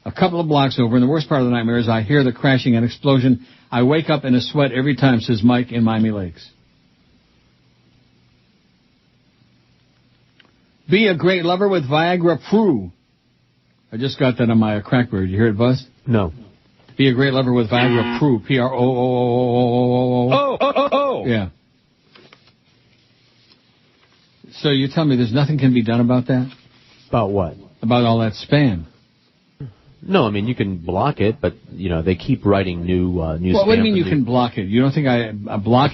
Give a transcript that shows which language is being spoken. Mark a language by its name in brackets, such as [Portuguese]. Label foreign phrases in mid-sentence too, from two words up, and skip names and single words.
[English] a couple of blocks over, and the worst part of the nightmare is I hear the crashing and explosion. I wake up in a sweat every time, says Mike in Miami Lakes. Be a great lover with Viagra Prue. I just got that on my Crackberry. Did you hear it, Buzz? No. Be a great lover with Viagra Prue. P-R-O-O-O-O-O-O. Oh. Yeah. So you tell me there's nothing can be done about that? About what? About all that spam. No, I mean, you can block it, but, they keep writing new spam. What do you mean you can block it? You don't think I block it?